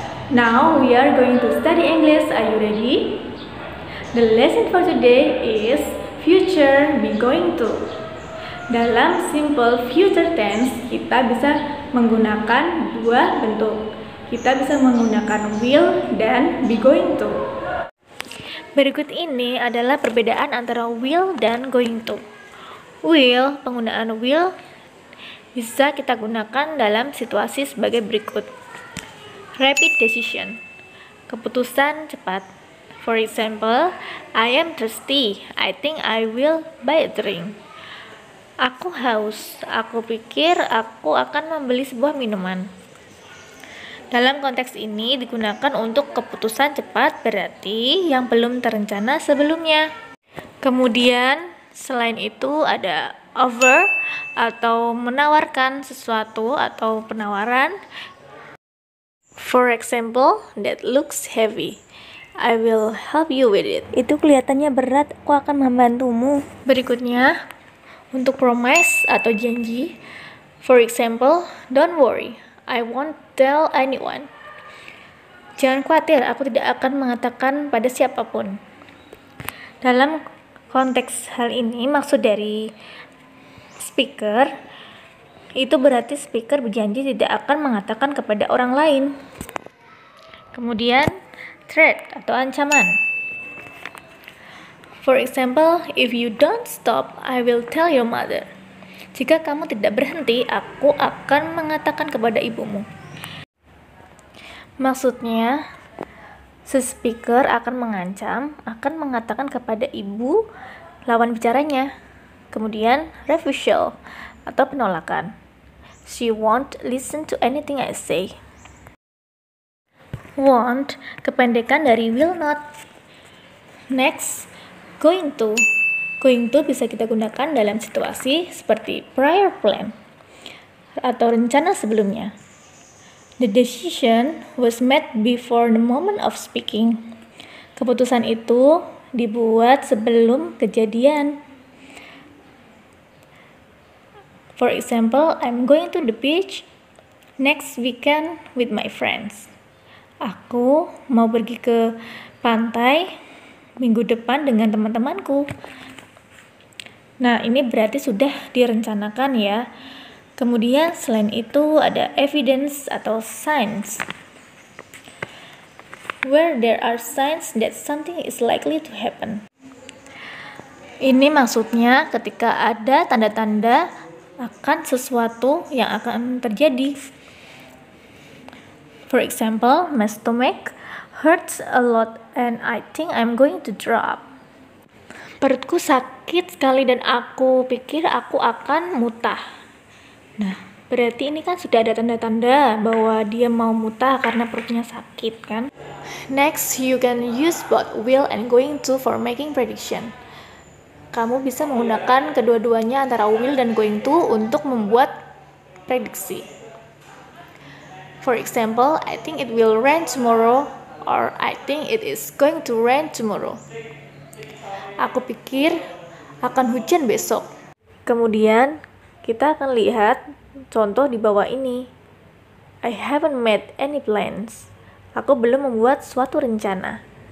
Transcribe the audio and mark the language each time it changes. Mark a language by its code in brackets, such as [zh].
[en] Now we are going to study English. Are you ready? The lesson for today is future be going to. [id] Dalam simple future tense, kita bisa menggunakan dua bentuk. Kita bisa menggunakan will dan be going to. Berikut ini adalah perbedaan antara will dan going to. Will, penggunaan will bisa kita gunakan dalam situasi sebagai berikut. [en] Rapid decision, [id] keputusan cepat. [en] For example, I am thirsty. I think I will buy a drink. [id] Aku haus. Aku pikir aku akan membeli sebuah minuman. Dalam konteks ini digunakan untuk keputusan cepat, berarti yang belum terencana sebelumnya. Kemudian, selain itu ada offer atau menawarkan sesuatu atau penawaran. [en] For example, that looks heavy. I will help you with it. [id] Itu kelihatannya berat, aku akan membantumu. Berikutnya, untuk promise atau janji. [en] For example, don't worry, I won't tell anyone. [id] Jangan khawatir, aku tidak akan mengatakan pada siapapun. Dalam konteks hal ini, maksud dari speaker, itu berarti speaker berjanji tidak akan mengatakan kepada orang lain. Kemudian, threat atau ancaman. [en] For example, if you don't stop, I will tell your mother. [id] Jika kamu tidak berhenti, aku akan mengatakan kepada ibumu. Maksudnya, si speaker akan mengancam, akan mengatakan kepada ibu lawan bicaranya. Kemudian, refusal atau penolakan. [en] She won't listen to anything I say. [id] Won't, kependekan dari will not. Next, going to. Going to bisa kita gunakan dalam situasi seperti prior plan atau rencana sebelumnya. [en] The decision was made before the moment of speaking. [id] Keputusan itu dibuat sebelum kejadian. [en] For example, I'm going to the beach next weekend with my friends. [id] Aku mau pergi ke pantai minggu depan dengan teman-temanku. Nah, ini berarti sudah direncanakan ya. Kemudian selain itu ada evidence atau signs. [en] Where there are signs that something is likely to happen. [id] Ini maksudnya ketika ada tanda-tanda akan sesuatu yang akan terjadi. [en] For example, my stomach hurts a lot and I think I'm going to drop. [id] Perutku sakit sekali dan aku pikir aku akan muntah. Nah, berarti ini kan sudah ada tanda-tanda bahwa dia mau muntah karena perutnya sakit kan? [en] Next, you can use both will and going to for making prediction. [id] Kamu bisa menggunakan kedua-duanya antara will dan going to untuk membuat prediksi. [en] For example, I think it will rain tomorrow, or I think it is going to rain tomorrow. [id] Aku pikir akan hujan besok. Kemudian, kita akan lihat contoh di bawah ini. [en] I haven't made any plans. [id] Aku belum membuat suatu rencana.